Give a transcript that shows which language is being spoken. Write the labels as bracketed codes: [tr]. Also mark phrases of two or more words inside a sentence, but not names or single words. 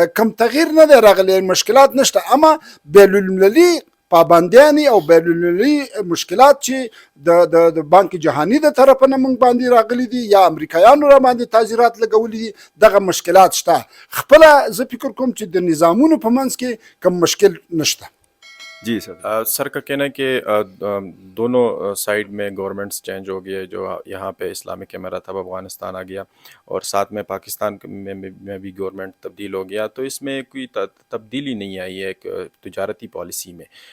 [ps] کوم تغییر نه دی راغلی، مشکلات نشته. اما بین المللي پابندیانې او بینالمللي مشکلات چې د [fa] بانک جهاني [ps] د طرفه نه موږ باندې راغلي دي یا امریکایانو را باندې تعزیرات لګولي دي، دغه مشکلات شته. خپله زه فکر کوم چې د نظامونو په منځ کې کوم مشکل نشته. [ur] جی سر. سر کا کہنا ہے کہ دونوں سائیڈ میں [en] governments change [ur] ہو گئی ہے. جو یہاں پہ اسلامک امارات اب افغانستان آ گیا اور ساتھ میں پاکستان میں بھی گورنمنٹ تبدیل ہو گیا، تو اس میں کوئی تبدیلی نہیں آئی ہے ایک تجارتی پالیسی میں.